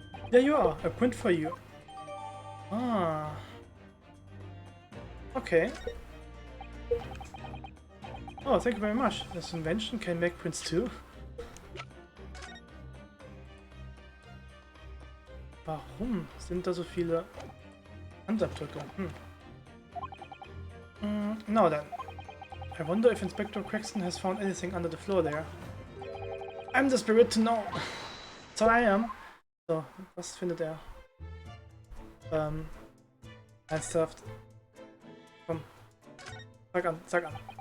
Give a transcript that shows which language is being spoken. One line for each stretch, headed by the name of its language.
English: There you are, a print for you. Ah. Okay. Oh, thank you very much. This invention can make prints too.
German: Warum sind da so viele Handabdrücke?
English: Now then. I wonder if Inspector Craxton has found anything under the floor there. I'm desperate to know. So I am.
German: So, was findet er? Ernsthaft. Komm. Sag an, sag an.